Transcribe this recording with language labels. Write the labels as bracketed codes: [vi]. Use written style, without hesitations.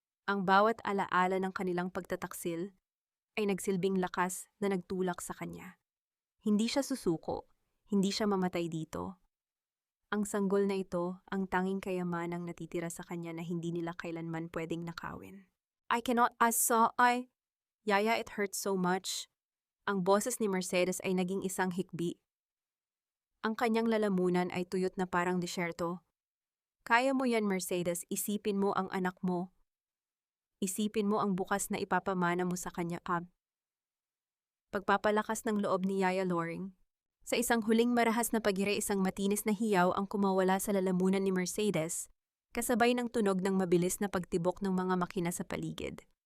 [tl] Ang bawat alaala ng kanilang pagtataksil ay nagsilbing lakas na nagtulak sa kanya. Hindi siya susuko, hindi siya mamatay dito. Ang sanggol na ito, ang tanging kayamanang natitira sa kanya na hindi nila kailanman pwedeng nakawin. [en] I cannot, Yaya, it hurts so much. [tl] Ang boses ni Mercedes ay naging isang hikbi. Ang kanyang lalamunan ay tuyot na parang disyerto. Kaya mo yan, Mercedes, isipin mo ang anak mo. Isipin mo ang bukas na ipapamana mo sa kanya. Pagpapalakas ng loob ni Yaya Loring. Sa isang huling marahas na pagire, isang matinis na hiyaw ang kumawala sa lalamunan ni Mercedes, kasabay ng tunog ng mabilis na pagtibok ng mga makina sa paligid.